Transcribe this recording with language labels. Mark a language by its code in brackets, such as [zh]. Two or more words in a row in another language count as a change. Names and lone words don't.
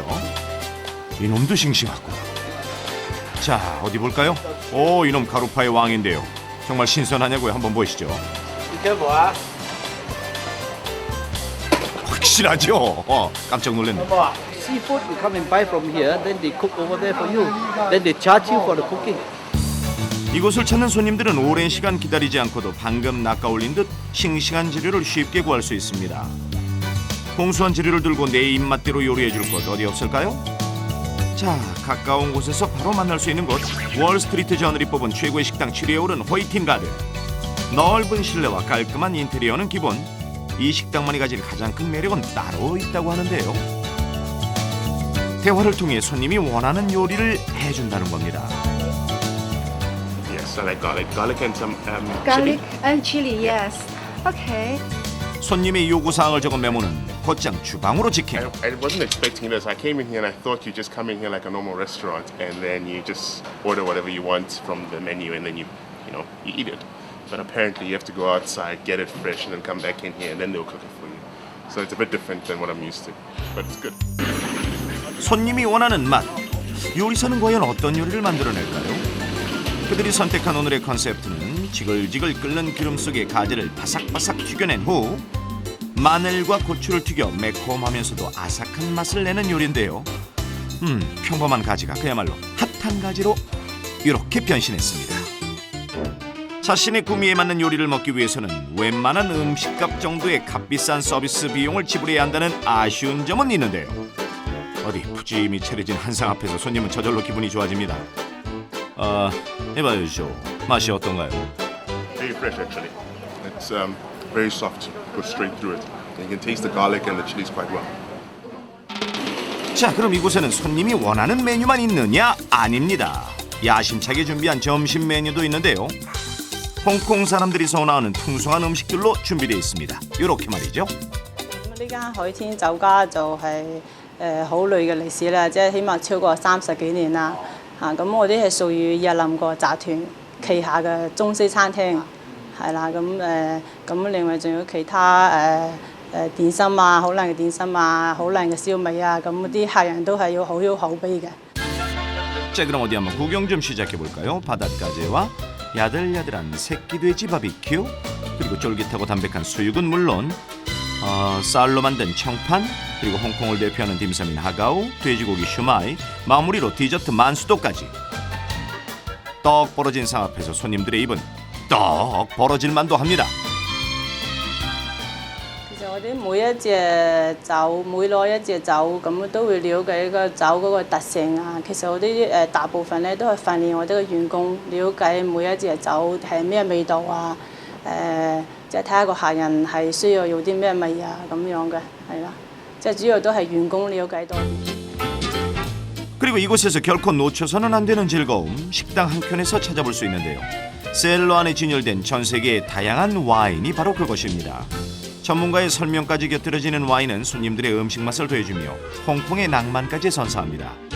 [ko] 이놈도 싱싱하고. 자, 어디 볼까요? 오, 이놈 가루파의 왕인데요. 정말 신선하냐고요? 한번 보시죠. 이게 뭐야? 확실하죠? 깜짝 놀랐네. [en] Seafood you come and buy from here, then they cook over there for you. Then they charge you for the cooking. [ko] 이곳을 찾는 손님들은 오랜 시간 기다리지 않고도 방금 낚아올린 듯 싱싱한 재료를 쉽게 구할 수 있습니다. 공수한 재료를 들고 내 입맛대로 요리해줄 곳 어디 없을까요? 자, 가까운 곳에서 바로 만날 수 있는 곳, 월스트리트 저널이 뽑은 최고의 식당 7위에 오른 호이틴 가든. 넓은 실내와 깔끔한 인테리어는 기본. 이 식당만이 가진 가장 큰 매력은 따로 있다고 하는데요. 대화를 통해 손님이 원하는 요리를 해준다는 겁니다. [en] Yes, I like garlic and some Garlic chili. and chili, yes. Okay. [ko] 손님의 요구사항을 적은 메모는 곧장 주방으로 직행. [en] I wasn't expecting this. I came in here and I thought you just come in here like a normal restaurant and then you just order whatever you want from the menu and then you eat it. But apparently you have to go outside, get it fresh, and then come back in here and then they'll cook it for you. So it's a bit different than what I'm used to, but it's good. [ko] 손님이 원하는 맛. 요리사는 과연 어떤 요리를 만들어낼까요? 그들이 선택한 오늘의 컨셉트는 지글지글 끓는 기름 속에 가지를 바삭바삭 튀겨낸 후 마늘과 고추를 튀겨 매콤하면서도 아삭한 맛을 내는 요리인데요. 평범한 가지가 그야말로 핫한 가지로 이렇게 변신했습니다. 자신의 구미에 맞는 요리를 먹기 위해서는 웬만한 음식값 정도의 값비싼 서비스 비용을 지불해야 한다는 아쉬운 점은 있는데요. 어디 푸짐히 차려진 한상 앞에서 손님은 저절로 기분이 좋아집니다. 해봐야죠. 맛이 어떤가요? [en] Very fresh actually. It's very soft, goes straight through it. And you can taste the garlic and the chilies quite well. [ko] 자, 그럼 이곳에는 손님이 원하는 메뉴만 있느냐? 아닙니다. 야심차게 준비한 점심 메뉴도 있는데요. 홍콩 사람들이 선호하는 풍성한 음식들로 준비되어 있습니다. 이렇게 말이죠. [yue] 呢間海天酒家就係好耐嘅歷史啦，即係起碼超過30幾年啦。咁我哋係屬於日林國集團旗下嘅中西餐廳，係啦。咁另外仲有其他點心啊，好靚嘅點心啊，好靚嘅燒味啊，咁啲客人都係要好有口碑嘅。 [ko] 자, 그럼 어디 한번 구경 좀 시작해 볼까요? 바닷가재와 야들야들한 새끼 돼지 바비큐, 그리고 쫄깃하고 담백한 수육은 물론 쌀로 만든 청판, 그리고 홍콩을 대표하는 딤섬인 하가오, 돼지고기 슈마이, 마무리로 디저트 만수도까지. 떡 벌어진 상 앞에서 손님들의 입은 떡 벌어질 만도 합니다. [yue] 其實我哋每一隻酒，每攞一隻酒，咁都會了解呢個酒嗰個特性啊。其實我哋大部分咧都係訓練我哋嘅員工了解每一隻酒係咩味道啊，即係睇下個客人係需要有啲咩味啊咁樣嘅，係啦。即係主要都係員工了解多啲。 [ko] 그리고 이곳에서 결코 놓쳐서는 안 되는 즐거움, 식당 한켠에서 찾아볼 수 있는데요. 셀러 안에 진열된 전 세계의 다양한 와인이 바로 그것입니다. 전문가의 설명까지 곁들여지는 와인은 손님들의 음식 맛을 더해주며 홍콩의 낭만까지 선사합니다.